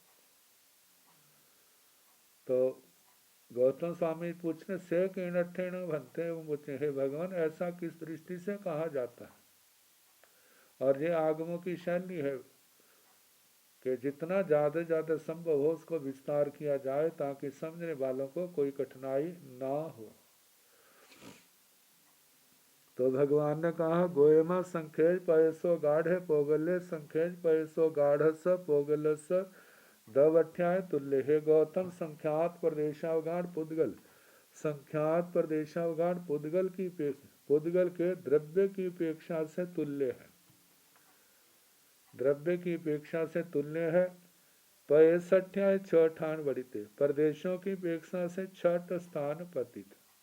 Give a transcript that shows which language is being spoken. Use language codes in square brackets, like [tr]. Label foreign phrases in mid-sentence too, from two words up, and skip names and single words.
[hi] तो गौतम स्वामी पूछने [pra] से किणठेन भन्ते [hi] वो पूछे हे भगवान ऐसा किस दृष्टि से कहा जाता है। और ये आगमों की शैली है कि जितना ज़्यादा संभव हो उसको विस्तार किया जाए ताकि समझने वालों को कोई कठिनाई ना हो। तो भगवान ने कहा [pra] गोयमा संखेज पयसो गाढ़े पोगल्य संखेज पयसो गाढ़स पोगलस दव अठ्याय तुल्य। [hi] हे गौतम संख्यात प्रदेशावगाढ़ पुद्गल, संख्यात प्रदेशावगाढ़ पुद्गल की पुद्गल के द्रव्य की अपेक्षा से तुल्य है, द्रव्य की अपेक्षा से तुल्य है। [pra] पयस अठ्याय छ ठान बढ़िते, [hi] प्रदेशों की अपेक्षा से छठ स्थान पतित।